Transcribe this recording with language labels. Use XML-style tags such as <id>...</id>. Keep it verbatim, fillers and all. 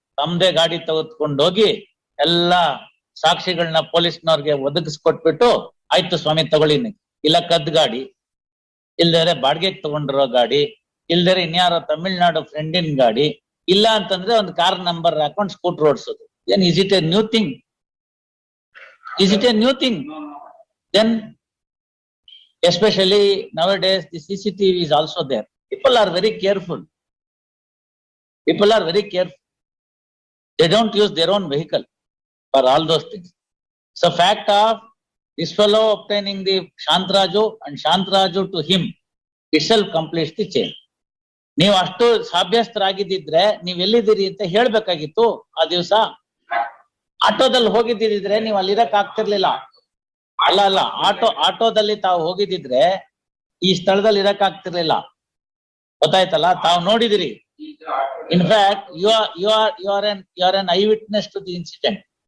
<kn>ತಮ್ಮದೇ ಗಾಡಿ ತೆಗೆದುಕೊಂಡೋಗಿ ಎಲ್ಲ ಸಾಕ್ಷಿಗಳನ್ನ ಪೊಲೀಸ್ನವ್ರಿಗೆ ಒದಗಿಸ್ಕೊಟ್ಬಿಟ್ಟು, ಆಯ್ತು ಸ್ವಾಮಿ ತಗೊಳ್ಳಿ, ಇಲ್ಲ ಕದ್ ಗಾಡಿ, ಇಲ್ದರೆ ಬಾಡಿಗೆಗೆ ತಗೊಂಡಿರೋ ಗಾಡಿ, ಇಲ್ದರೆ ಇನ್ಯಾರೋ ತಮಿಳ್ನಾಡು ಫ್ರೆಂಡಿನ ಗಾಡಿ, ಇಲ್ಲ ಅಂತಂದ್ರೆ ಒಂದು ಕಾರ್ ನಂಬರ್ ಹಾಕೊಂಡು ಸ್ಕೂಟರ್ ಓಡಿಸೋದು.</kn> <en>Then is it a new thing? Is it a new thing? Then especially nowadays the CCTV is also there. People are very careful. People are very careful. They don't use their own vehicle for all those things. So fact of this fellow obtaining the Shantraju and Shantraju to him itself completes the chain.</en> <kn>ನೀವು ಅಷ್ಟು ಸಾಭ್ಯಸ್ಥರಾಗಿದ್ದಿದ್ರೆ ನೀವ್ ಎಲ್ಲಿದ್ದೀರಿ ಅಂತ ಹೇಳ್ಬೇಕಾಗಿತ್ತು. ಆ ದಿವಸ ಆಟೋದಲ್ಲಿ ಹೋಗಿದ್ದಿದ್ರೆ ನೀವು ಅಲ್ಲಿರಕ್ ಆಗ್ತಿರ್ಲಿಲ್ಲ. ಅಲ್ಲ ಅಲ್ಲ ಆಟೋ ಆಟೋದಲ್ಲಿ ತಾವು ಹೋಗಿದ್ದಿದ್ರೆ ಈ ಸ್ಥಳದಲ್ಲಿ ಇರಕ್ ಆಗ್ತಿರ್ಲಿಲ್ಲ. ಗೊತ್ತಾಯ್ತಲ್ಲ, ತಾವು ನೋಡಿದಿರಿ.</kn> <en>In fact you are you are you are an you are an eyewitness to the incident.</en>